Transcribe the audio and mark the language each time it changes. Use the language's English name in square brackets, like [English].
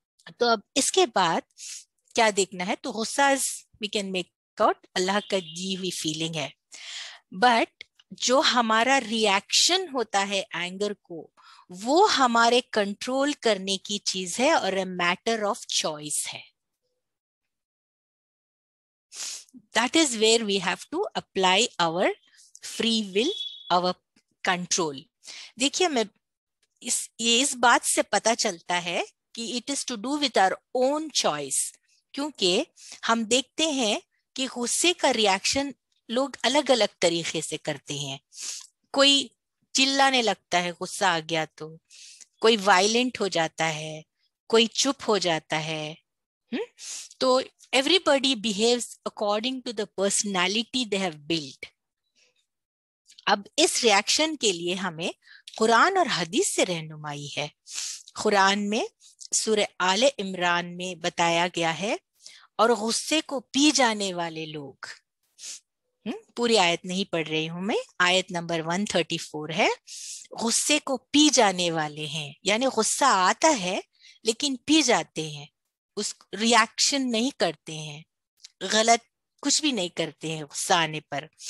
[Hindi] तो अब इसके बाद क्या देखना है, तो गुस्सा [English] we can make out [Hindi] अल्लाह का दी हुई फीलिंग है, बट जो हमारा रिएक्शन होता है एंगर को, वो हमारे कंट्रोल करने की चीज है और [English] a matter of choice [Hindi] है. [English] That is where we have to apply our free will, our control. [Hindi] देखिए मैं इस बात से पता चलता है कि [English] it is to do with our own choice, [Hindi] क्योंकि हम देखते हैं कि गुस्से का रिएक्शन लोग अलग अलग तरीके से करते हैं. कोई चिल्लाने लगता है गुस्सा आ गया तो, कोई वायलेंट हो जाता है, कोई चुप हो जाता है. [English] तो everybody behaves according to the personality they have built. [Hindi] अब इस रिएक्शन के लिए हमें कुरान और हदीस से रहनुमाई है. कुरान में सूरह आले इमरान में बताया गया है, और गुस्से को पी जाने वाले लोग, पूरी आयत नहीं पढ़ रही हूं मैं, आयत नंबर 134 है, गुस्से को पी जाने वाले हैं, यानी गुस्सा आता है लेकिन पी जाते हैं, उस रिएक्शन नहीं करते हैं, गलत कुछ भी नहीं करते हैं गुस्सा आने पर.